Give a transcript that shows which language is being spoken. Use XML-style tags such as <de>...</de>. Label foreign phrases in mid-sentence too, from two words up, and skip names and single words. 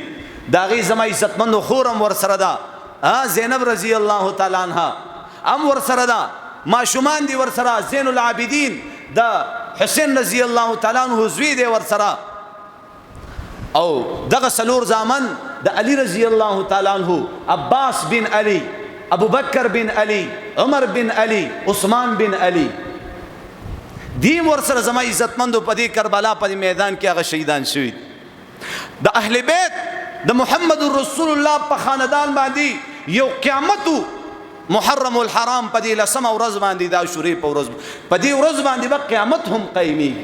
<ps>دا غي زما عزتمندو خورم ور سره دا زینب</ps> <ar>رضی الله تعالی عنها</ar> <ps>ام ور سره دا ما شومان دي ور سره زین العابدین دا حسین</ps> <ar>رضی الله تعالی عنہ</ar> <ps>زوی دی ور سره او دغه سلور زامن د علی</ps> <ar>رضی الله تعالی عنہ</ar> <ps>عباس بن علی, ابو بکر بن علی, عمر بن علی, عثمان بن علی دیم ور سره زما عزتمندو په دې کربلا په میدان کې هغه شهیدان شوی. د اهل بیت د محمد رسول الله په خاندان باندې یو قیامت محرم الحرام په دې لسمه ورځ باندې دا شوري په ورځ په دې ورځ باندې به قیامت هم قایمي.</ps>